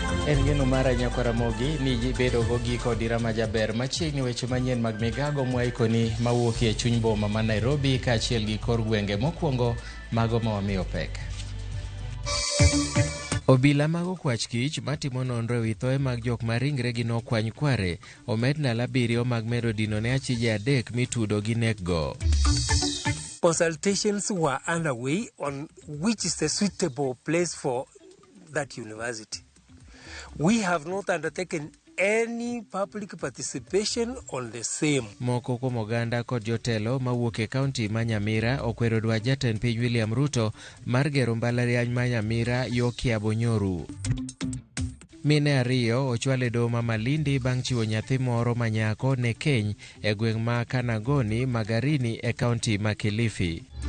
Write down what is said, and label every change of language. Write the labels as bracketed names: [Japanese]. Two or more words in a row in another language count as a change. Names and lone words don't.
[Luo (Kenya and Tanzania)] En geno mara Nyakaramogi ni bedo gogi kod irama jaber machiegni weche manyien mag migago mwaikoni mawuok e chuny boma ma Nairobi kaachiel gi kor gwenge mokwongo mago ma wamiyo pek. Obila mag okwach kich matimo nonro ewi thoe mag jok ma ringregi nokwany kware omed ndalo 7 mag medo dino ne achije 3 mitudo gi nekgo. [English] Consultations were underway on which is the suitable place for that university. We have not undertaken any public participation on the same. [Luo (Kenya and Tanzania)] Moko kuom oganda kod jotelo mawuok e kaunti ma Nyamira okwero dwa jatend piny William Ruto mar gero mbalariany ma Nyamira yo Kiabo Nyoru. Mine ariyo ochwal e doho ma Malindi bang' chiwo nyathi moro manyako ne keny e gweng' ma Kanagoni Magarini e kaunti ma Kilifi.